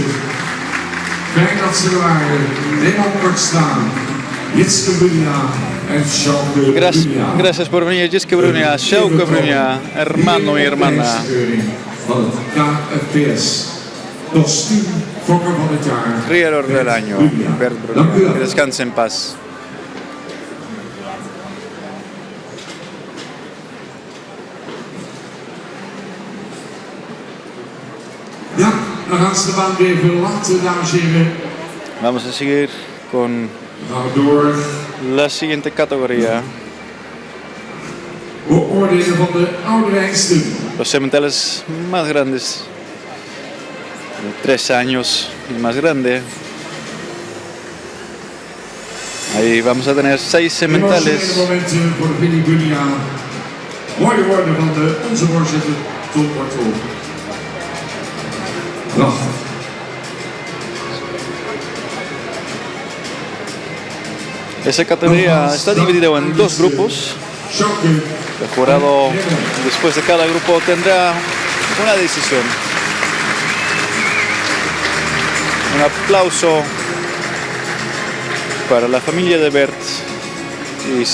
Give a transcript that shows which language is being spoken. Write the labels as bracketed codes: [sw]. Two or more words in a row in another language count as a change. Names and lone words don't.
[nl] Fijn dat ze er waren. Helemaal kort staan. Jitske Brunea en Sjouke Brunea. [es] Gracias por venir, Jitske Brunea, Sjouke Brunea, hermano y hermana. [nl] Van het KFPS. Kostuum fokker van het jaar. [es] Criador del Año, Bert [nl] Dank u [es] Brunea. [nl] wel. [es] Que descanse en paz. [nl] Ja, dan gaan ze de baan weer verlaten, dames en heren. [es] Vamos a seguir con [nl] Dan gaan we door. [es] la siguiente categoría. [nl] Beoordelen van de ouderijnsten. [es] Los sementales más grandes, de 3 años y más grande. Ahí vamos a tener 6 sementales. [nl] Momenten voor Billy Brunea. Mooie woorden van onze voorzitter Tom Bartol. Prachtig. [es] Esa categoría está dividida en 2 grupos. Sjouke. El jurado, después de cada grupo, tendrá una decisión. Un aplauso para la familia de Bert.